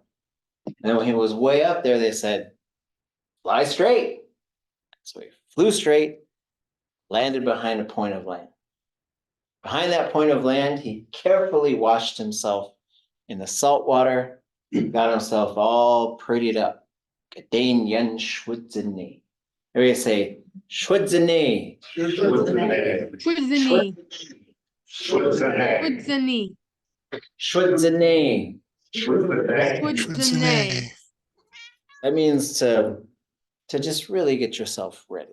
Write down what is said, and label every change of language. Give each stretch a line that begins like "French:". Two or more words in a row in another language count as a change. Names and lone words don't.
English: And when he was way up there, they said, fly straight. So he flew straight, landed behind a point of land. Behind that point of land, he carefully washed himself in the salt water, got himself all prettied up.
Tlingit: Kayaaní yan shwudzini.
English: Everybody say, shwudzini. Shwudzini. Shwudzini. Shwudzini. Shwudzini. That means to just really get yourself ready.